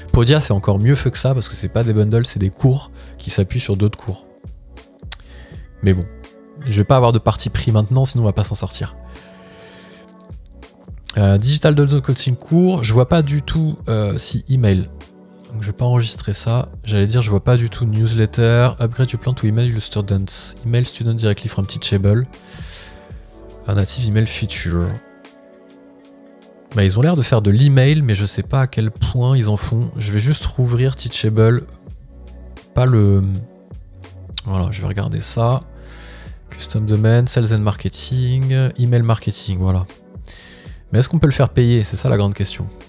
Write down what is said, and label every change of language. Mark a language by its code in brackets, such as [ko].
[fr] Podia c'est encore mieux fait que ça parce que c'est pas des bundles, c'est des cours qui s'appuient sur d'autres cours. Mais bon, je vais pas avoir de parti pris maintenant, sinon on va pas s'en sortir. Digital download coaching cours, je vois pas du tout si email. Donc je vais pas enregistrer ça. J'allais dire je vois pas du tout newsletter, [en] upgrade your plan to email your students. Email student directly from Teachable. Un native email feature. [fr] Bah, ils ont l'air de faire de l'email, mais je sais pas à quel point ils en font. Je vais juste rouvrir Teachable. Pas le... Voilà, je vais regarder ça. Custom domain, sales and marketing, email marketing, voilà. Mais est-ce qu'on peut le faire payer? C'est ça la grande question.